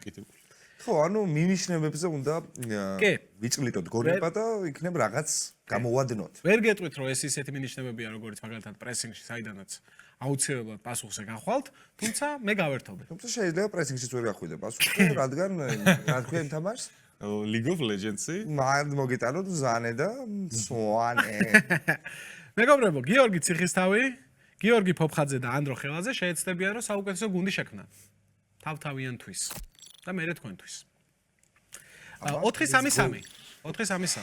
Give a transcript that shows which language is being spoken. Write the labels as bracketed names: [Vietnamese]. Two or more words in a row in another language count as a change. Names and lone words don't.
[Georgian] ხო, ანუ მინიშნებებზე უნდა კი. ვიწყლიტოთ გონება და იქნებ რაღაც გამოვადნოთ. ვერ გეტყვით რომ ეს ისეთი მინიშნებებია, როგორც მაგალითად პრესინგში, საიდანაც აუცილებლად პასუხზე გახვალთ, თუმცა მე გავერთობე. თუმცა შეიძლება პრესინგშიც ვერ გახვიდე პასუხზე, რადგან რა თქვენ თამაშს? League of Legends-ი? მაგ მოგიტანოთ ზანე და სვანე. მეგობრებო, გიორგი ციხისთავი, გიორგი ფოფხაძე და ანდრო ხელაძე შეეცდებიან რომ საუკეთესო გუნდი შექმნან. თავთავიანთვის და მე თქვენთვის. 4-3-3. 4-3-3.